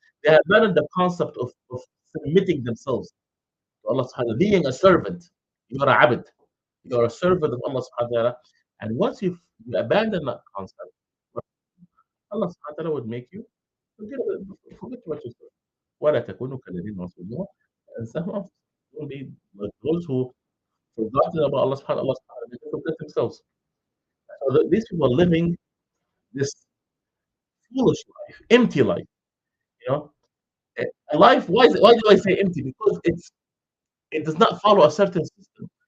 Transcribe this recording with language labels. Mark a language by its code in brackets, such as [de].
[en] They have abandoned the concept of submitting themselves to Allah subhanahu wa ta'ala, being a servant. You are a abd, you are a servant of Allah subhanahu wa ta'ala. And once you abandon that concept, Allah subhanahu wa ta'ala would make you forget what you said. [ar] ولا تكونوا كالذين نسوا الله فأنساهم. [en] Don't be like those who forgotten about Allah subhanahu wa ta'ala, they forget themselves. So these people are living this foolish life, empty life. You know, a life. Why do I say empty? Because it does not follow a certain system.